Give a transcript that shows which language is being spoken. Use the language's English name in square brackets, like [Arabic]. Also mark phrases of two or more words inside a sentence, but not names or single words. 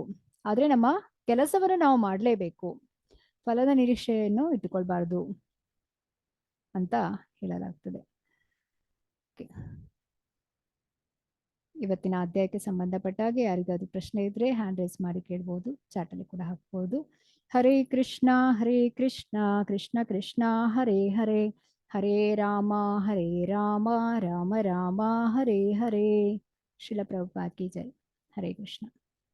[Kannada] ಆದ್ರೆ ನಮ್ಮ ಕೆಲಸವನ್ನು ನಾವು ಮಾಡಲೇಬೇಕು, ಫಲದ ನಿರೀಕ್ಷೆಯನ್ನು ಇಟ್ಟುಕೊಳ್ಬಾರ್ದು ಅಂತ ಹೇಳಲಾಗ್ತದೆ. ಇವತ್ತಿನ ಅಧ್ಯಾಯಕ್ಕೆ ಸಂಬಂಧಪಟ್ಟ ಹಾಗೆ ಯಾರಿಗಾದ್ರೂ ಪ್ರಶ್ನೆ ಇದ್ರೆ [English] hand raise [Kannada] ಮಾಡಿ ಕೇಳ್ಬೋದು, ಚಾಟಲ್ಲಿ ಕೂಡ ಹಾಕ್ಬೋದು. [Sanskrit] ಹರೇ ಕೃಷ್ಣ ಕೃಷ್ಣ ಕೃಷ್ಣ ಹರೇ ಹರೇ, ಹರೇ ರಾಮ ರಾಮ ರಾಮ ಹರೇ ಹರೇ. [Hindi] श्रील प्रभुपाद की जय. [Sanskrit] ಹರೇ ಕೃಷ್ಣ.